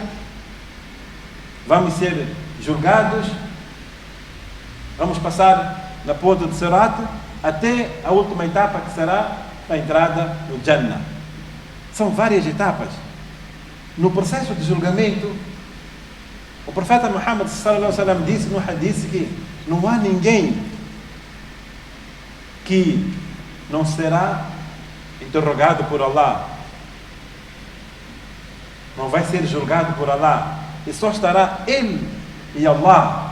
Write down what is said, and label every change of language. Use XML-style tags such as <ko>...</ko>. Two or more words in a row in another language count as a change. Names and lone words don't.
<pt>Vamos ser julgados. Vamos passar na porta de Sirat até a última etapa, que será a entrada no Jannah. São várias etapas. No processo de julgamento, o profeta Muhammad</pt> <ar>صلى الله عليه وسلم</ar> <pt>disse no hadith que não há ninguém que não será interrogado por Allah, não vai ser julgado por Allah, e só estará ele e Allah.</pt>